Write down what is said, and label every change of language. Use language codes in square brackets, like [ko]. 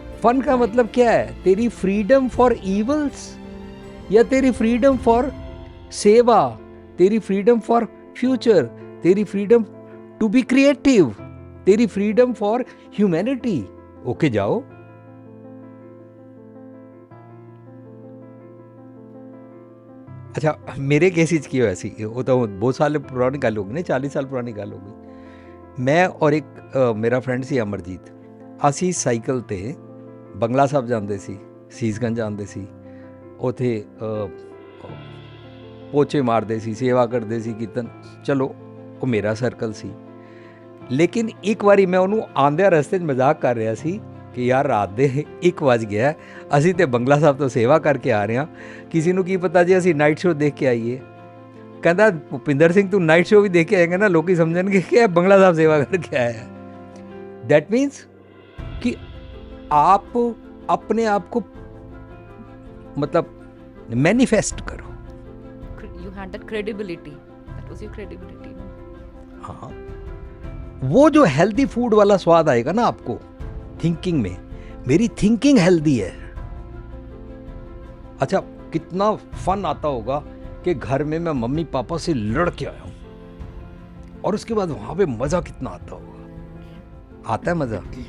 [hi] Fun का मतलब क्या है? तेरी फ्रीडम फॉर इवल्स या तेरी फ्रीडम फॉर सेवा, तेरी फ्रीडम फॉर फ्यूचर, तेरी [en] freedom to be creative, [hi] तेरी फ्रीडम फॉर ह्यूमैनिटी। ओके जाओ। अच्छा, मेरे केसिस की वैसी वो तो बहुत साल पुरानी गल होगी ना, 40 साल पुरानी गल होगी। मैं और एक मेरा फ्रेंड सी [pa] अमरजीत, ਅਸੀਂ ਸਾਈਕਲ ਤੇ ਬੰਗਲਾ ਸਾਹਿਬ ਜਾਂਦੇ ਸੀ, ਸੀਸਗੰਜ ਜਾਂਦੇ ਸੀ, ਉਥੇ ਪੋਚੇ ਮਾਰਦੇ ਸੀ, ਸੇਵਾ ਕਰਦੇ ਸੀ, ਕੀਰਤਨ। ਚਲੋ ਉਹ ਮੇਰਾ ਸਰਕਲ ਸੀ। ਲੇਕਿਨ ਇੱਕ ਵਾਰੀ ਮੈਂ ਉਹਨੂੰ ਆਉਂਦਿਆਂ ਰਸਤੇ 'ਚ ਮਜ਼ਾਕ ਕਰ ਰਿਹਾ ਸੀ ਕਿ ਯਾਰ ਰਾਤ ਦੇ 1 ਵਜ ਗਿਆ, ਅਸੀਂ ਤੇ ਬੰਗਲਾ ਸਾਹਿਬ ਤੋਂ ਸੇਵਾ ਕਰਕੇ ਆ ਰਹੇ ਹਾਂ, ਕਿਸੇ ਨੂੰ ਕੀ ਪਤਾ ਜੇ ਅਸੀਂ ਨਾਈਟ ਸ਼ੋਅ ਦੇਖ ਕੇ ਆਈਏ। ਕਹਿੰਦਾ ਭੁਪਿੰਦਰ ਸਿੰਘ ਤੂੰ ਨਾਈਟ ਸ਼ੋਅ ਵੀ ਦੇਖ ਕੇ ਆਏਗਾ ਨਾ, ਲੋਕੀ ਸਮਝਣਗੇ ਕਿ ਇਹ ਬੰਗਲਾ ਸਾਹਿਬ ਸੇਵਾ ਕਰਕੇ ਆਇਆ ਹੈ। [en] that means [hi] कि आप अपने आप को मतलब मैनिफेस्ट करो। [en] You had that credibility. That was your credibility. [hi] हाँ, वो जो हेल्दी फूड वाला स्वाद आएगा ना आपको थिंकिंग में, मेरी थिंकिंग हेल्दी है। अच्छा, कितना फन आता होगा कि घर में मैं मम्मी पापा से लड़ के आया हूँ और उसके बाद वहां पे मजा कितना आता होगा। आता है मजा?